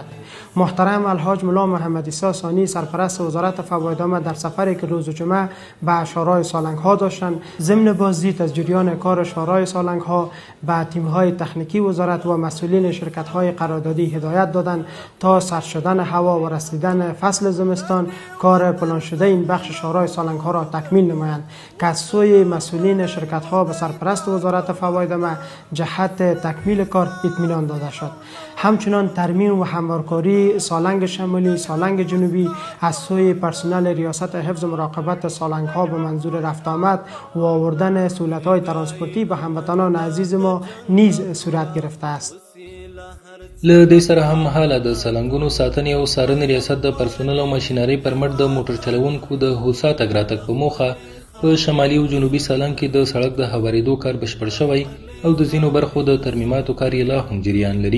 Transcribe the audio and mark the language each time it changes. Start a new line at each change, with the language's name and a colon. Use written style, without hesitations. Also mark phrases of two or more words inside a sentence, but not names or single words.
Persian: محترم الحاج ملا محمد عیسی ثانی سرپرست وزارت فوایدنامه در سفری که روز جمعه به شورای سالنگ ها داشتند، ضمن بازدید از جریان کار شورای سالنگ ها به تیم های تکنیکی وزارت و مسئولین شرکت های قراردادی هدایت دادند تا سرد شدن هوا و رسیدن فصل زمستان کار پلان شده این بخش شورای سالنگ ها را تکمیل نمایند که از سوی مسئولین شرکت ها به سرپرست وزارت فوایدنامه جهت تکمیل کار اطمینان داده شد. همچنان ترمیم و هموارکاری سالنگ شمالی، سالنگ جنوبی از سوی پرسنل ریاست حفظ مراقبت سالنگ ها به منظور رفت آمد و آوردن سهولت های ترانسپورتی به هموطنان عزیز ما نیز صورت گرفته است.
Pashto: له دې سره هم مهاله د سالنګونو ساتنې او څارنې ریاست د پرسونل او ماشینرۍ پر مټ د موټر چلوونکو د هوسا تګ راتګ په موخه په شمالي او جنوبي سالنګ کې د سړک د هوارېدو کار بشپړ شوی او د ځینو برخو د ترمیماتو کار یې لا هم جریان لري.